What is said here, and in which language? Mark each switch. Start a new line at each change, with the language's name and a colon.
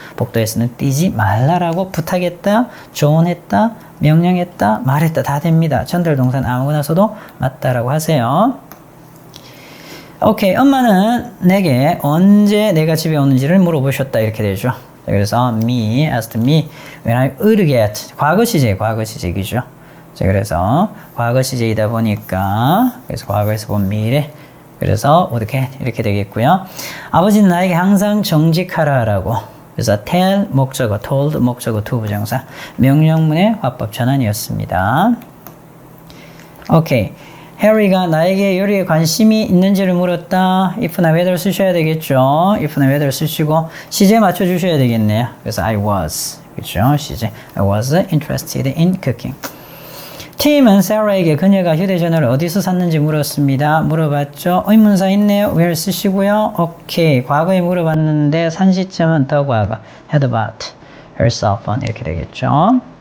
Korean: 복도에서는 뛰지 말라라고 부탁했다, 조언했다, 명령했다, 말했다 다 됩니다. 전달 동사는 아무거나 써도 맞다라고 하세요. 오케이. 엄마는 내게 언제 내가 집에 오는지를 물어보셨다 이렇게 되죠. 자, 그래서
English: me asked me when I would get.
Korean: 과거 시제이죠. 자, 그래서 과거 시제이다 보니까 그래서 과거에서 본 미래. 그래서 would get 이렇게 되겠고요. 아버지는 나에게 항상 정직하라라고. 그래서 tell 목적어, told 목적어, to 부정사. 명령문의 화법 전환이었습니다. 오케이. 해리가 나에게 요리에 관심이 있는지를 물었다. if나 whether 쓰셔야 되겠죠. if나 whether 쓰시고 시제 맞춰주셔야 되겠네요. 그래서
English: I was.
Korean: 그렇죠. 시제.
English: I was interested in cooking.
Korean: 팀은 세라에게 그녀가 휴대전화를 어디서 샀는지 물었습니다. 물어봤죠. 의문사 있네요. where 쓰시고요. 오케이. 과거에 물어봤는데 산 시점은 더 과거.
English: had bought her cell phone
Korean: 이렇게 되겠죠.